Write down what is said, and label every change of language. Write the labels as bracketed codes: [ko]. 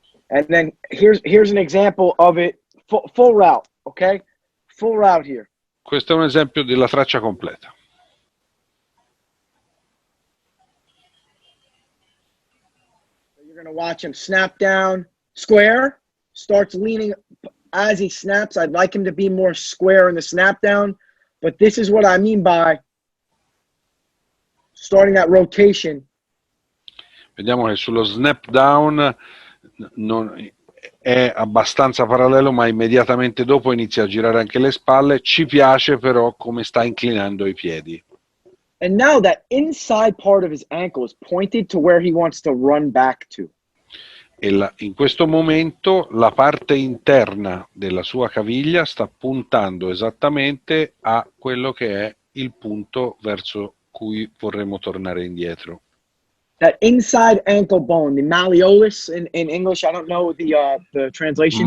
[en] And then here's an example of it, full route, okay? Full route here. [it] Questo è un esempio della traccia completa. [en] You're going to watch him snap down, square, starts leaning as he snaps. I'd like him to be more square in the snap down, but this is what I mean by starting that rotation. [it] Vediamo che sullo snap down non è abbastanza parallelo, ma immediatamente dopo inizia a girare anche le spalle. Ci piace però come sta inclinando i piedi. [en] And now that inside part of his ankle is pointed to where he wants to run back to. [it] E in questo momento la parte interna della sua caviglia sta puntando esattamente a quello che è il punto verso cui vorremmo tornare indietro. [en] that inside ankle bone, the malleolus in English. I don't know the translation.